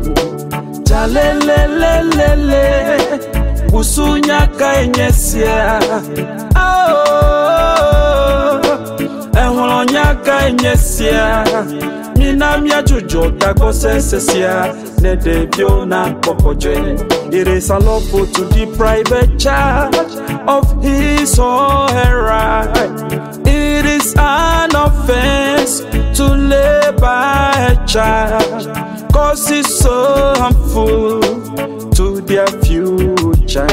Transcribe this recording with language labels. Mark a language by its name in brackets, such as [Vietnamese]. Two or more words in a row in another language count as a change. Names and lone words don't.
[Ewe] Dzalelelelele. Busunya kaenyesia. Aooo. Ehlɔ kaenyesia. Mina dzudzɔ tagbɔsesẽ. Ɖevio nakpɔ gbɔdzɔe. [English] It is unlawful to deprive a child of his or her right. It is an offense to labor a child, cause it's so harmful to their future.